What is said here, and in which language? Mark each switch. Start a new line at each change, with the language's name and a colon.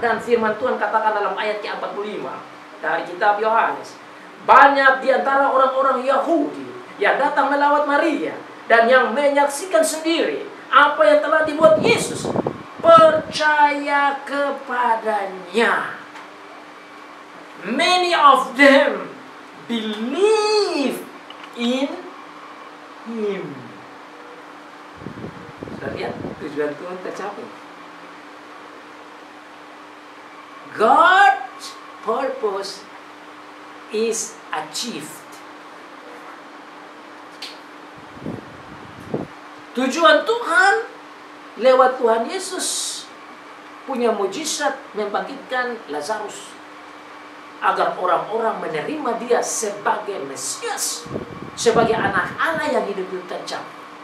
Indonesian: Dan firman Tuhan katakan dalam ayat ke-45 dari kitab Yohanes, banyak di antara orang-orang Yahudi yang datang melawat Maria dan yang menyaksikan sendiri apa yang telah dibuat Yesus, percaya kepadanya.
English: Many of them believe in Him.
Indonesian: Sudah lihat tujuan Tuhan tercapai.
English: God's purpose is achieved.
Indonesian: Tujuan Tuhan lewat Tuhan Yesus punya mujizat membangkitkan Lazarus agar orang-orang menerima Dia sebagai Mesias, sebagai anak Allah yang hidup tercapai.